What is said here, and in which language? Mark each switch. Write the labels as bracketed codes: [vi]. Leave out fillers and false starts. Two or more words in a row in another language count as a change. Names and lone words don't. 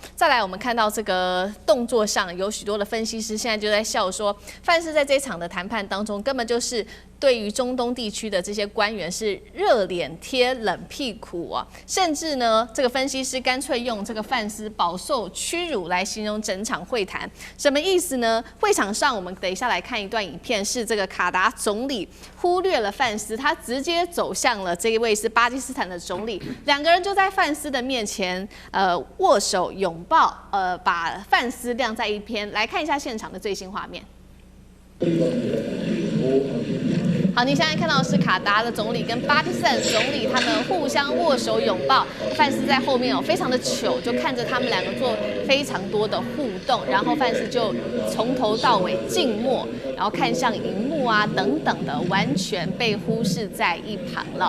[zh] 再來，我們看到這個動作上有許多的分析師現在就在笑說，范斯在這場的談判當中根本就是對於中東地區的這些官員是熱臉貼冷屁股啊，甚至呢，這個分析師乾脆用這個范斯飽受屈辱來形容整場會談，什麼意思呢？會場上我們等一下來看一段影片，是這個卡達總理忽略了范斯，他直接走向了這一位是巴基斯坦的總理，兩個人就在范斯的面前握手擁抱，把范斯晾在一邊。來看一下現場的最新畫面。好，你現在看到的是卡達的總理跟巴基斯坦總理他們互相握手擁抱，范斯在後面非常的糗，就看着他們兩個做非常多的互動，然後范斯就從頭到尾靜默，然後看向熒幕啊等等的，完全被忽視在一旁了。